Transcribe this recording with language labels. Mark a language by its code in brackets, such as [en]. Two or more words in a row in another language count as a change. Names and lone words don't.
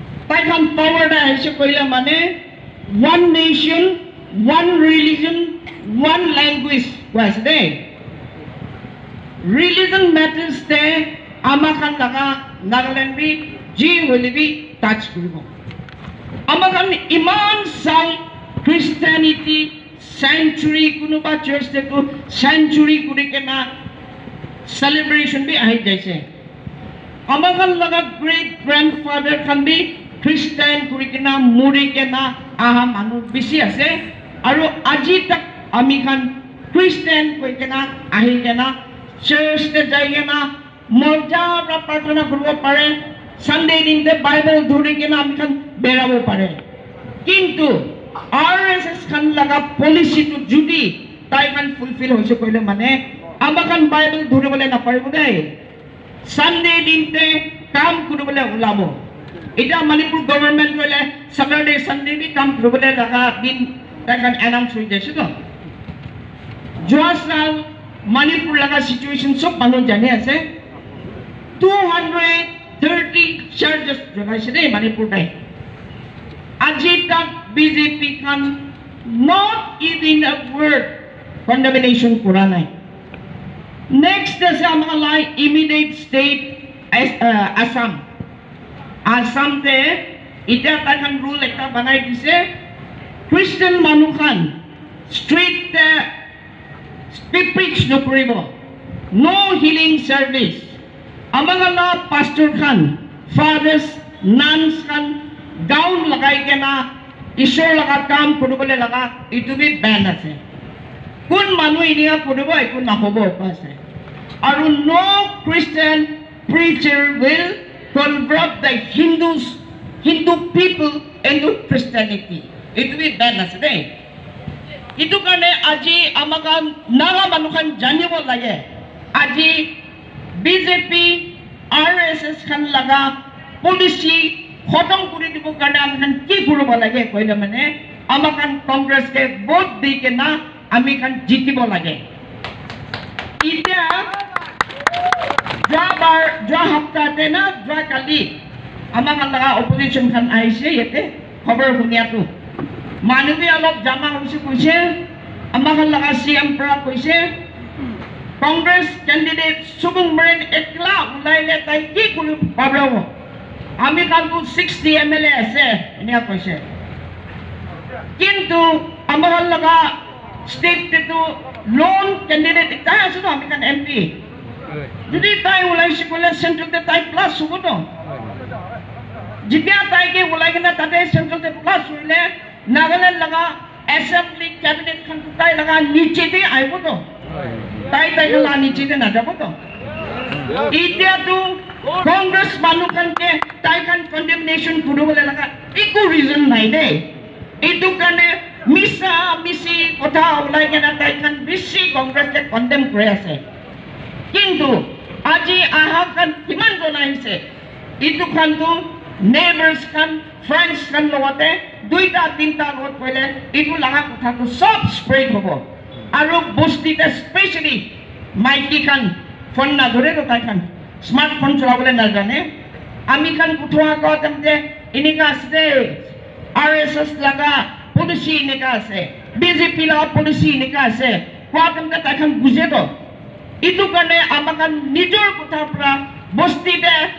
[nag] taikhan powerta ase koile mane [en] one nation, one religion, one language was there. Religion matters there. [nag] Amakan laga Nagaland bi ji [en] will be touch [nag] kuribo. Amakan iman sal Christianity century kunuba church to century kurikena celebration bi ahi jaise. Amakan laga [en] great grandfather can be Christian [nag] kurikena murikena aha manu bisi ase aru aji tak ami kan Christian kurikena ahi kena church te jaigena morja pra prarthana koribo pare Sunday din te Bible dhurikena ami kan berabo pare kintu RSS kan laga policy to judi tai kan fulfill hoise koile mane amakan Bible dhuribole na paribo dei Sunday din te kam kuribole ulabo ida Manipur government koile Saturday Sunday bi kam kuribole laga din tai kan announce hoi jaise to joasal Manipur laga situation sob manu jane ase 230 charges jagaise dei Manipur dai aji tak BJP kan [en] not even a word condemnation [nag] kora nai next ase amala immediate state Assam te ita kan rule ekta banai dise Christian manu khan [en] street preach [nag] no koribo [en] no healing service [nag] amagala pastor khan fathers nuns khan gown lagai kena ishor laga kam koribole laga itu bi ban ase kun manu inia koribo eku nahobo ase aru [en] no Christian preacher will convert the Hindu people into [nag] Christianity itu bi ban ase dei itu karena aji amakan naga manukan janibo lage aji BJP RSS kan laga policy khotam kuri dibo karena amakan ki koribo lage koile mane amakan Congress ke vote di kena ami kan jitibo lage ita jwa hafta te na jwa kali amakan laga opposition kan aise yete khabar hunia tu Manubi alop jama hoise koise amakan laga CM pra koise Congress candidate Subung Maren ekla ulaile tai ki kori pablo ami kan tu 60 MLA ase enia koise kintu amakan laga state te tu [en] lone candidate [nag] ta ase to ami kan MP jodi tai ulai sikole central te tai plus hubo to jitya tai ke ulai kena tate central te plus huile Nagaland laga assembly cabinet kan tai laga niche te aibo to tai laga niche te na jabo to itia tu Congress manu kan ke tai kan condemnation kuribole laga eku reason nai de itu kane misi kotha ulai kena tai kan bisi Congress ke condemn kore ase kintu aji aha kan kiman jona hise itu kan tu neighbors kan friends kan logote duita tinta lot koile itu laga kotha tu sob spread hobo aru bostite especially maiki kan phone na dhore to tai kan smartphone cholabole na jane ami kan kuthwa ko tamte inika ase RSS laga policy inika ase BJP laga policy inika ase ko tamte tai kan buje to itu karne amakan nijor kotha pra bostite